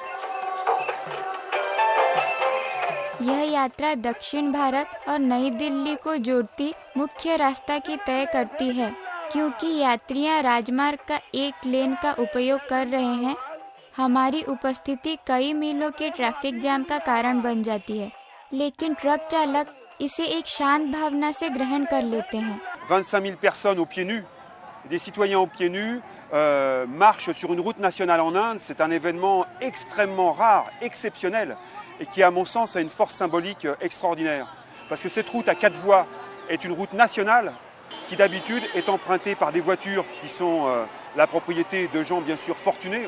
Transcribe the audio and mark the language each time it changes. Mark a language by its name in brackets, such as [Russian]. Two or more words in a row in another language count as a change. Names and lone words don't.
[Hindi] यह यात्रा दक्षिण भारत और नई दिल्ली को जोड़ती मुख्य रास्ता की तय करती है। क्योंकि यात्रियां राजमार्ग का एक लेन का उपयोग कर रहे हैं, हमारी उपस्थिति कई मीलों के ट्रैफिक जाम का कारण बन जाती है, लेकिन ट्रक चालक इसे एक शांत भावना से ग्रहण कर लेते हैं। [French] 25 000 personnes aux pieds nus, des citoyens aux pieds nus, marchent sur une route nationale en Inde. C'est un événement extrêmement rare, exceptionnel, et qui, à mon sens, a une force symbolique extraordinaire. Parce que cette route à 4 voies est une route nationale qui d'habitude est empruntée par des voitures qui sont la propriété de gens bien sûr fortunés.